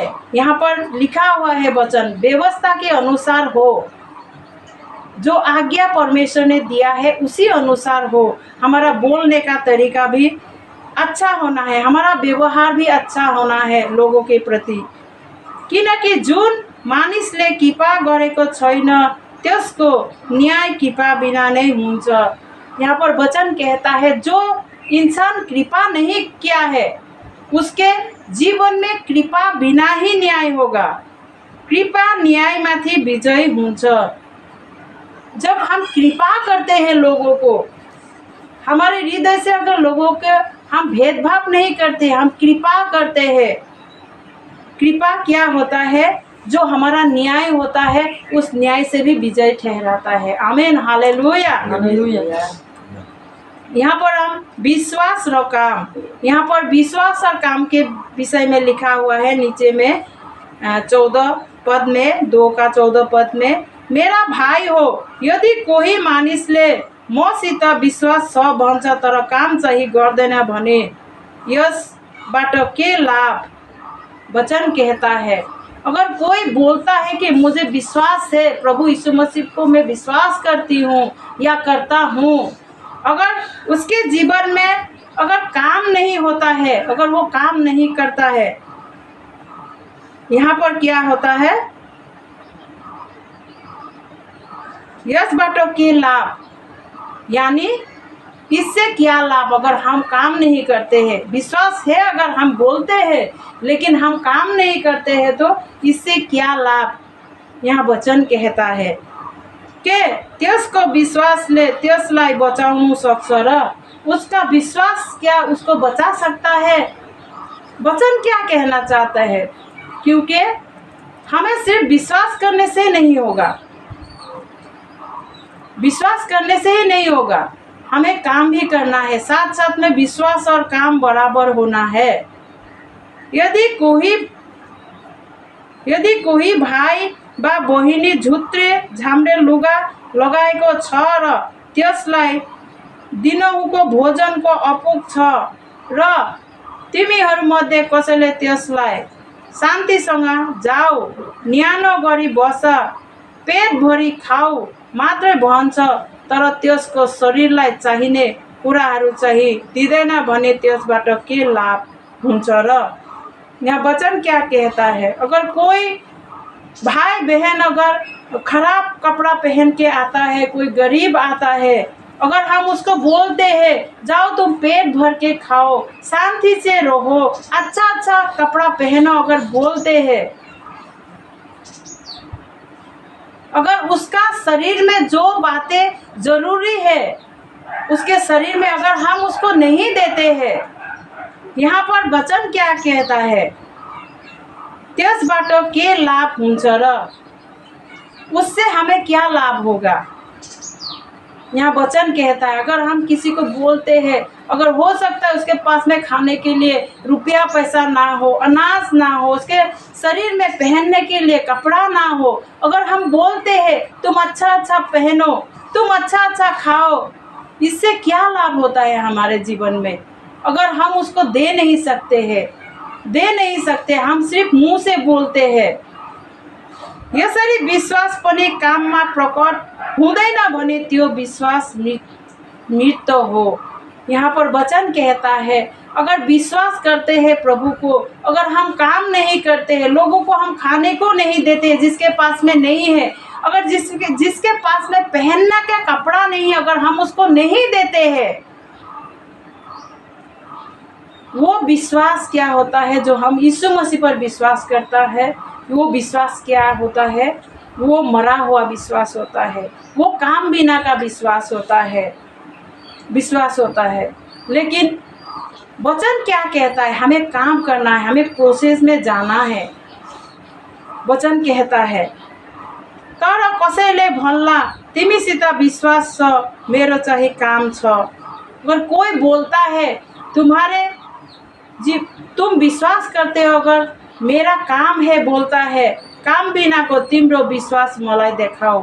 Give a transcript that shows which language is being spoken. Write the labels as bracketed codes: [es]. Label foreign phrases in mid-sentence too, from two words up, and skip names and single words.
[hi] यहाँ पर लिखा हुआ है वचन व्यवस्था के अनुसार हो, जो आज्ञा परमेश्वर ने दिया है उसी अनुसार हो। हमारा बोलने का तरीका भी अच्छा होना है, हमारा व्यवहार भी अच्छा होना है लोगों के प्रति। [ne] किनकि जुन मानिसले कृपा गरेको छैन त्यसको न्याय कृपा बिना नै हुन्छ। [hi] यहाँ पर वचन कहता है जो इंसान कृपा नहीं किया है उसके जीवन में कृपा बिना ही न्याय होगा। [ne] कृपा न्याय माथि विजय हुन्छ। [hi] जब हम कृपा करते हैं लोगों को, हमारे हृदय से अगर लोगों के हम भेदभाव नहीं करते, हम कृपा करते हैं, कृपा क्या होता है, जो हमारा न्याय होता है उस न्याय से भी विजय ठहराता है। आमीन, हालेलुया, हालेलुया। यहाँ पर हम विश्वास और काम, यहाँ पर विश्वास और काम के विषय में लिखा हुआ है नीचे में 14 पद में, 2 का 14 पद में, [ne] मेरा भाइ हो यदि कोही मानिसले मसित विश्वास छ भन्छ तर काम चाहिँ गर्दैन भने यसबाट के लाभ। [hi] वचन कहता है अगर कोई बोलता है कि मुझे विश्वास है, प्रभु यीशु मसीह को मैं विश्वास करती हूँ या करता हूँ, अगर उसके जीवन में अगर काम नहीं होता है, अगर वो काम नहीं करता है, यहाँ पर क्या होता है, [ne] यसबाट के लाभ, [hi] यानी इससे क्या लाभ। अगर हम काम नहीं करते हैं, विश्वास है अगर हम बोलते हैं लेकिन हम काम नहीं करते हैं तो इससे क्या लाभ। यहाँ वचन कहता है कि [ne] त्यसको विश्वासले त्यसलाई बचाउनु सक्छ [hi] र उसका विश्वास क्या उसको बचा सकता है। वचन क्या कहना चाहता है, क्योंकि हमें सिर्फ विश्वास करने से नहीं होगा, विश्वास करने से ही नहीं होगा, हमें काम भी करना है। साथ साथ में विश्वास और काम बराबर होना है। [ne] यदि कोही भाइ बा बहिनी झुत्रे झाम्रे लुगा लगाएको छ र त्यसलाई दिनहुँको भोजनको अपुग छ र तिमीहरूमध्ये कसैले त्यसलाई शान्तिसँग जाऊ, न्यानो गरी बस, पेटभरि खाऊ मात्रै भन्छ तर त्यसको शरीरलाई चाहिने कुराहरू चाहिँ दिँदैन भने त्यसबाट के लाभ हुन्छ र। [hi] यहाँ वचन क्या कहता है, अगर कोई भाई बहन अगर खराब कपड़ा पहन के आता है, कोई गरीब आता है, अगर हम उसको बोलते हैं जाओ तुम पेट भर के खाओ, शांति से रहो, अच्छा अच्छा कपड़ा पहनो, अगर बोलते हैं, अगर उसका शरीर में जो बातें जरूरी है उसके शरीर में अगर हम उसको नहीं देते हैं, यहाँ पर वचन क्या कहता है, [ne] त्यसबाट के लाभ हुन्छ र, [hi] उससे हमें क्या लाभ होगा। यहाँ वचन कहता है अगर हम किसी को बोलते हैं, अगर हो सकता है उसके पास में खाने के लिए रुपया पैसा ना हो, अनाज ना हो, उसके शरीर में पहनने के लिए कपड़ा ना हो, अगर हम बोलते हैं तुम अच्छा अच्छा पहनो, तुम अच्छा अच्छा खाओ, इससे क्या लाभ होता है हमारे जीवन में। अगर हम उसको दे नहीं सकते, हम सिर्फ मुंह से बोलते हैं। [ne] यसरी विश्वास पनि काममा प्रकट हुँदैन भने त्यो विश्वास मृत हो। [hi] यहाँ पर वचन कहता है अगर विश्वास करते हैं प्रभु को, अगर हम काम नहीं करते हैं, लोगों को हम खाने को नहीं देते, जिसके पास में नहीं है, अगर जिसके पास में पहनने का कपड़ा नहीं है, अगर हम उसको नहीं देते हैं, वो विश्वास क्या होता है। जो हम यीशु मसीह पर विश्वास करता है वो विश्वास क्या होता है, वो मरा हुआ विश्वास होता है, वो काम बिना का विश्वास होता है। लेकिन वचन क्या कहता है? हमें काम करना है, हमें प्रोसेस में जाना है। वचन कहता है [ne] तर कसैले भन्ला तिमीसित विश्वास छ, मेरो चाहिँ काम छ। [hi] अगर कोई बोलता है तुम्हारे जी तुम विश्वास करते हो, अगर मेरा काम है, बोलता है [ne] काम बिना को तिम्रो विश्वास मलाई देखाओ।